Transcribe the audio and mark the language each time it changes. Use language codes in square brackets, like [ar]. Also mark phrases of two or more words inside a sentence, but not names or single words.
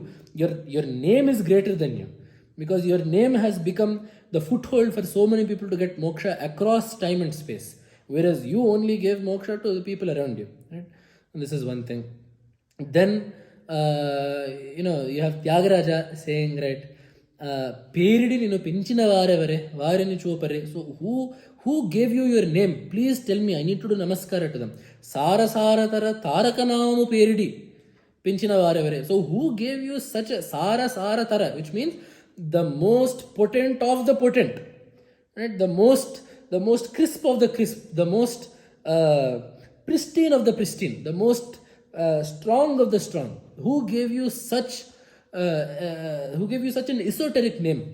[en] Your name is greater than you. Because your name has become the foothold for so many people to get moksha across time and space. Whereas you only gave moksha to the people around you. Right? And this is one thing. Then, you have Tyagaraja saying, right, [te] పేరిడి నిను పించిన వారెవరే, వారిని చూపరే. [en] So who gave you your name? Please tell me, I need to do namaskara to them. [te] సార తర తారకనాము పేరిడి పించిన వారెవరే. [en] So who gave you such a [te] సార తర, [en] which means the most potent of the potent, right? The most crisp of the crisp, the most pristine of the pristine, the most strong of the strong. Who gave you such an esoteric name?